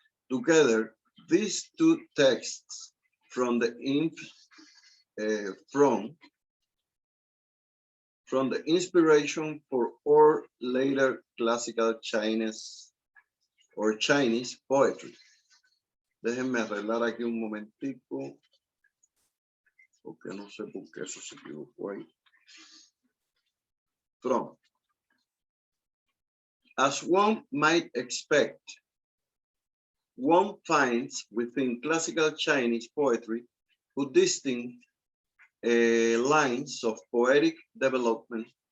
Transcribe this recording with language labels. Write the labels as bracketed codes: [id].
[en] Together, these two texts from the inspiration for all later classical Chinese poetry. [es] Déjenme arreglar aquí un momentico, porque no sé por qué eso se equivocó ahí. [en] From. As one might expect, one finds within classical Chinese poetry distinct lines of poetic development,